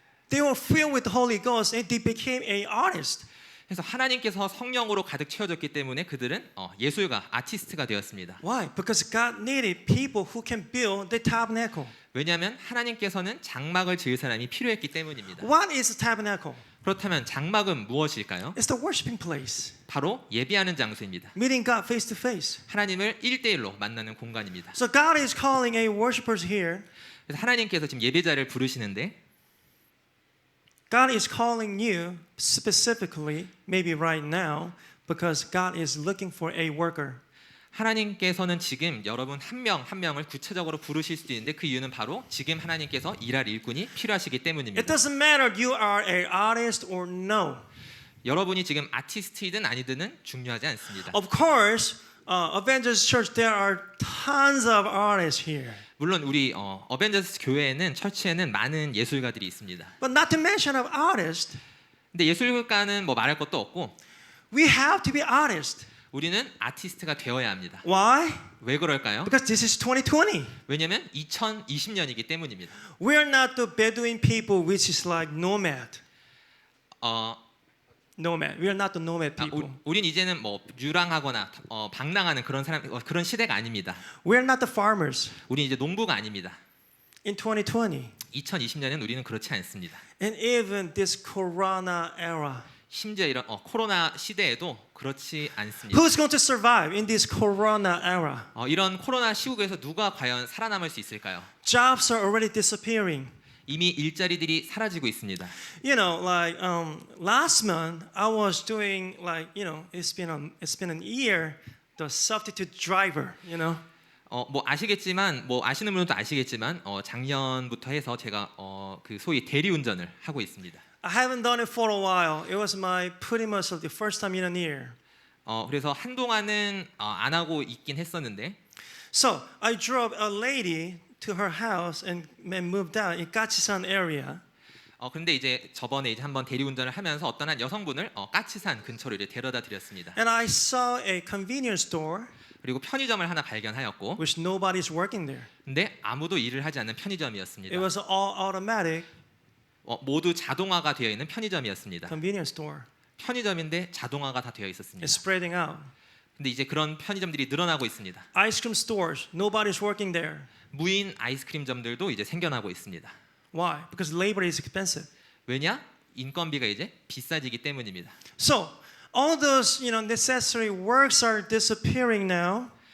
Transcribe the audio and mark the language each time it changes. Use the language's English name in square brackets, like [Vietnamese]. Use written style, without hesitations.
[English] They were filled with the Holy Ghost and they became an artist. [Korean] 그래서 하나님께서 성령으로 가득 채워졌기 때문에 그들은 예술가, 아티스트가 되었습니다. [English] Why? Because God needed people who can build the tabernacle. [Korean] 왜냐하면 하나님께서는 장막을 지을 사람이 필요했기 때문입니다. [English] What is a tabernacle? [Korean] 그렇다면 장막은 무엇일까요? [English] It's the worshiping place. [Korean] 바로 예배하는 장소입니다. [English] Meeting God face to face. [Korean] 하나님을 1대1로 만나는 공간입니다. [English] So God is calling a worshipers here. [Korean] 그래서 하나님께서 지금 예배자를 부르시는데 [English] God is calling you specifically, maybe right now, because God is looking for a worker. [Korean] 하나님께서는 지금 여러분 한 명 한 명을 구체적으로 부르실 수도 있는데 그 이유는 바로 지금 하나님께서 일할 일꾼이 필요하시기 [English] It [Korean] 때문입니다. [English] doesn't matter you are an artist or no. [Korean] 여러분이 지금 아티스트이든 아니든은 중요하지 않습니다. [English] Of course, Avengers Church, there are tons of artists here. [Korean] 물론 우리 어벤져스 교회에는 처치에는 많은 예술가들이 있습니다. [English] But not to mention of artists, [Korean] 근데 예술가는 뭐 말할 것도 없고 [English] We have to be artists. [Korean] 우리는 아티스트가 되어야 합니다. [English] Why? [Korean] 왜 그럴까요? [English] Because this is 2020. [Korean] 왜냐면 2020년이기 때문입니다. [English] We are not the Bedouin people, which is like nomad. Nomad. We are not the nomad people. [Korean] 우린 이제는 뭐 유랑하거나 방랑하는 그런 사람 그런 시대가 아닙니다. [English] We are not the farmers. [Korean] 우린 이제 농부가 아닙니다. [English] In 2020, [Korean] 2020년엔 우리는 그렇지 않습니다. [English] and even this Corona era, [Korean] 심지어 이런 코로나 시대에도 그렇지 않습니다. [English] who's going to survive in this Corona era? [Korean] 이런 코로나 시국에서 누가 과연 살아남을 수 있을까요? [English] Jobs are already disappearing. [Korean] 이미 일자리들이 사라지고 있습니다. [English] You know, like last month, I was doing like it's been an year, the substitute driver. You know, [Korean] 뭐 아시겠지만 뭐 아시는 분들도 아시겠지만 작년부터 해서 제가 그 소위 대리운전을 하고 있습니다. [English] I haven't done it for a while. It was my pretty much the first time in a year. [Korean] 그래서 한동안은 안 하고 있긴 했었는데 [English] So I drove a lady to her house and moved out in Gachisan area. [Korean] 근데 이제 저번에 이제 한번 대리운전을 하면서 어떤 한 여성분을 까치산 근처로 이제 데려다 드렸습니다. [English] And I saw a convenience store [Korean] 그리고 편의점을 하나 발견하였고, [English] which nobody's working there. [Korean] 근데 아무도 일을 하지 않는 편의점이었습니다. [English] It was all automatic [Korean] 모두 자동화가 되어 있는 편의점이었습니다. [English] convenience store. [Korean] 편의점인데 자동화가 다 되어 있었습니다. [English] It's spreading out. [Korean] 근데 이제 그런 편의점들이 늘어나고 있습니다. [English] Ice cream stores, nobody's working there. [Korean] 무인 아이스크림점들도 이제 생겨나고 있습니다. [English] Why? Because labor is expensive. [Korean] 왜냐? 인건비가 이제 비싸지기 때문입니다. [English] So all those necessary works are disappearing now.